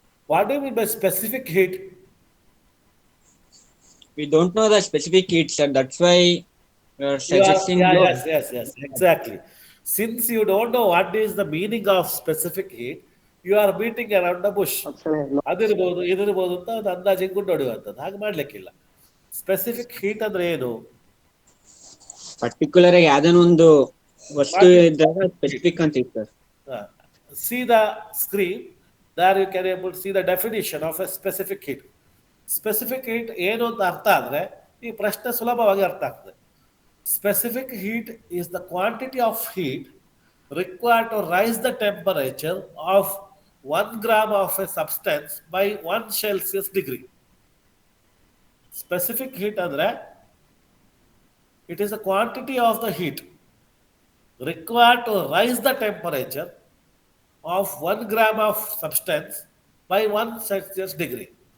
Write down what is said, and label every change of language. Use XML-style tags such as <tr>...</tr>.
<en>What do you mean by specific heat? We don't know the specific heat, sir. That's why we are You are, suggesting yeah, low. yes, exactly. Since you don't know what is the meaning of specific heat, you are beating around the bush.</en> <kn>ಅದಿರ್ಬೋದು ಇದಿರ್ಬೋದು ಅಂತ ಒಂದು ಅಂದಾಜಿಗೆ ಗುಂಡು ಹೊಡೆಯುವಂಥದ್ದು. ಹಾಗೆ ಮಾಡ್ಲಿಕ್ಕಿಲ್ಲ. Specific heat ಅಂದ್ರೆ ಏನು? Particular ಆಗಿ ಯಾವ್ದಾನ ಒಂದು ವಸ್ತು</kn> <en>What is</en> <kn>ಇದ್ದಾಗ ಸ್ಪೆಸಿಫಿಕ್ ಅಂತ ಇತ್ತು sir.</kn> <en>See the screen. There you can able to see the definition of a specific heat.</en> <kn>Specific heat ಏನು ಅಂತ ಅರ್ಥ ಆದ್ರೆ ಈ ಪ್ರಶ್ನೆ ಸುಲಭವಾಗಿ ಅರ್ಥ ಆಗ್ತದೆ.</kn> <en>Specific heat is the quantity of heat required to rise the temperature of 1 gram of a substance by 1 Celsius degree. Specific heat ಅಂದ್ರೆ it is the quantity of the heat required to rise the temperature of 1 gram of substance by 1 Celsius degree.</en>